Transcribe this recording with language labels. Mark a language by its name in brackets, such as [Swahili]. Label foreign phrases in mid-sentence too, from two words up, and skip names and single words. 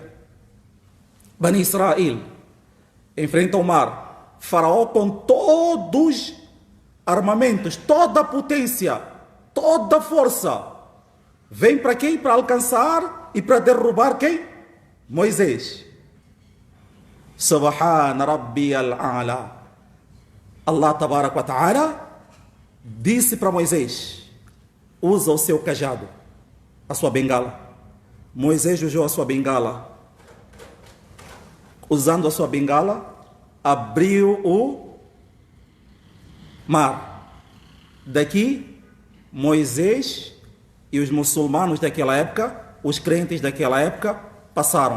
[Portuguese] Bani Israel enfrenta o mar. Faraó com todos os armamentos, toda a potência, toda a força. Vem para quem? Para alcançar e para derrubar quem? Moisés. [Arabic] سبحان ربي الأعلى. الله تبارك وتعالى [Portuguese] disse para Moisés: usa o seu cajado, a sua bengala. Moisés usou a sua bengala. Usando a sua bengala, abriu o mar. Daqui, Moisés E os muçulmanos daquela época, os crentes daquela época, passaram.